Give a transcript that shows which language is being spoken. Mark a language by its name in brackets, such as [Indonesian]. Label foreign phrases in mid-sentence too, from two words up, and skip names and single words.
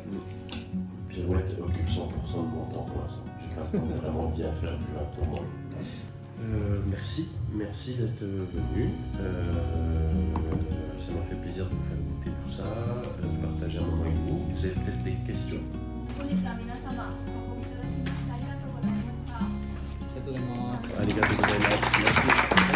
[French] Pirouette occupe 100% de mon temps pour l'instant. J'ai fait un temps de vraiment bien faire du vin pour moi. Merci d'être venu. Ça m'a fait plaisir de vous faire goûter tout ça, de partager un moment avec vous. Vous avez peut-être des questions? [Japanese] 本日は皆様お運びいただきましてありがとうございました。ありがとうございます。ありがとうございます。Merci.